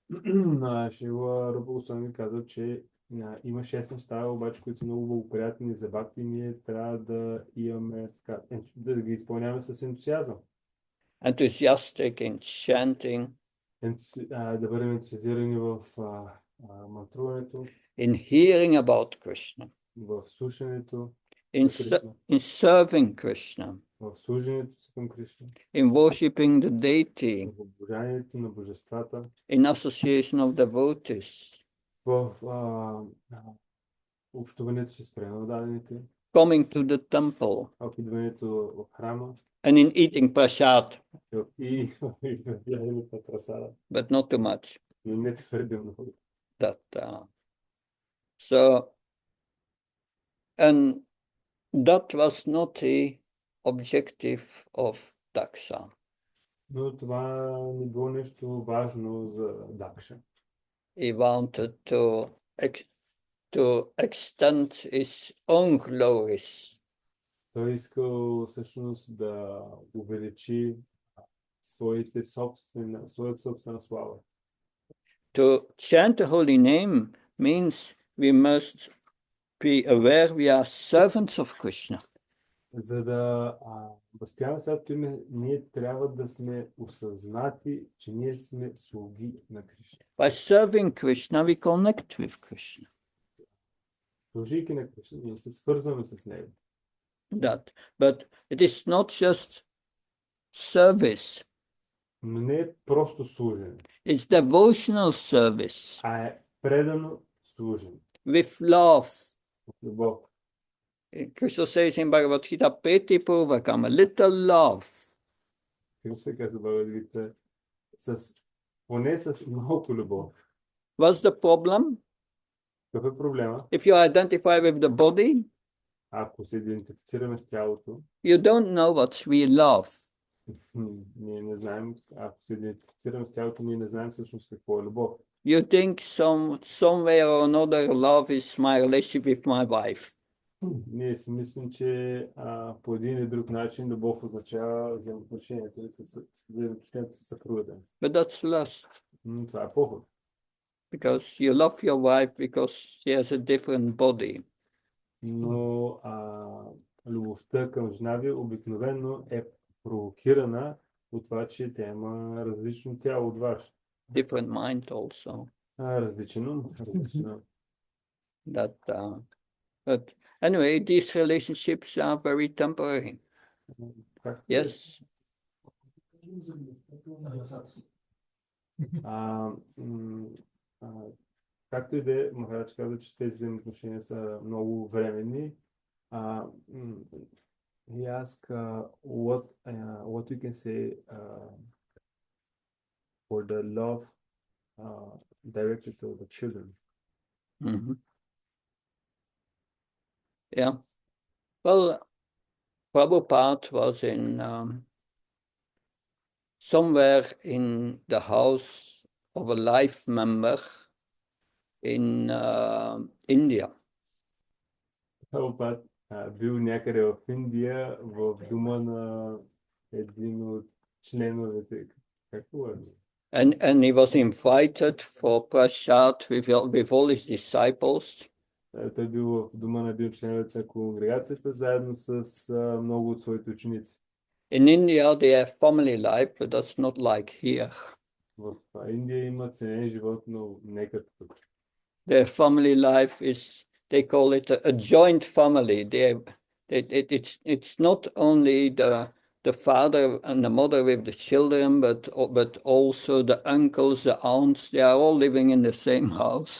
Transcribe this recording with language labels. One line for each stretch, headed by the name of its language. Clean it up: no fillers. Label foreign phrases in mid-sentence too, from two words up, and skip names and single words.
Bulgarian: Шила Рупа Госвами каза, че има 6 неща, обаче, които са много благоприятни за бхакти, ние трябва да имаме да ги изпълняваме с ентусиазъм.
English: Enthusiastic in chanting,
Bulgarian: Да бъдем ентусиазирани в мантруването,
English: in hearing about Krishna,
Bulgarian: в слушането,
English: in serving Krishna,
Bulgarian: в служенето си към Кришна,
English: in worshipping the deity,
Bulgarian: в обожанието на божествата,
English: in association of devotees,
Bulgarian: в общуването си с пренададените,
English: coming to the temple,
Bulgarian: в идването в храма
English: and in eating prasad,
Bulgarian: и в яденето на прасада,
English: but not too much.
Bulgarian: но не твърде много.
English: And that was not the objective of Daksha.
Bulgarian: Но това не било нещо важно за Дакша.
English: He wanted to extend his own glories.
Bulgarian: Той искал всъщност да увеличи своята собствена слава.
English: To chant the holy name means we must be aware we are servants of Krishna.
Bulgarian: За да възпяваме Святото име, ние трябва да сме осъзнати, че ние сме слуги на Кришна.
English: By serving Krishna, we connect with Krishna.
Bulgarian: Служейки на Кришна, ние се свързваме с Него.
English: But it is not just service.
Bulgarian: Но не е просто служене.
English: It's devotional service.
Bulgarian: А е предано служене.
English: With love.
Bulgarian: Любов.
English: Krishna says in Bhagavad Gita, Peti Purvakam, a little love.
Bulgarian: Как се казва Бхагавад Гита? Поне с малко любов.
English: What's the problem?
Bulgarian: Какъв е проблема?
English: If you identify with the body,
Bulgarian: ако се идентифицираме с тялото,
English: you don't know what's real love.
Bulgarian: Ние не знаем, ако се идентифицираме с тялото, ние не знаем всъщност какво е любов.
English: You think somewhere or another love is my relationship with my wife.
Bulgarian: Ние си мислим, че по един или друг начин любов означава взаимоотношението с съпругата.
English: But that's lust.
Bulgarian: Това е поход.
English: Because you love your wife because she has a different body.
Bulgarian: Но любовта към жена ви обикновено е провокирана от това, че тя има различно тяло от вашето.
English: Different mind also.
Bulgarian: Различно.
English: That, but anyway, these relationships are very temporary. Yes.
Bulgarian: Както и да е, Махарадж каза, че тези взаимоотношения са много временни.
English: He asked what we can say for the love directed to the children. Mm-hmm. Yeah. Well, Prabhupada was in somewhere in the house of a life member in India.
Bulgarian: Prabhupada бил някъде в Индия, в дома на един от членовете. Какво е?
English: And he was invited for prasad with all his disciples.
Bulgarian: Той бил в дома на един от членовете на конгрегацията, заедно с много от своите ученици.
English: In India they have family life, but that's not like here.
Bulgarian: В Индия има семейен живот, но не като тук.
English: Their family life is, they call it a joint family. It's not only the father and the mother with the children, but also the uncles, the aunts, they are all living in the same house.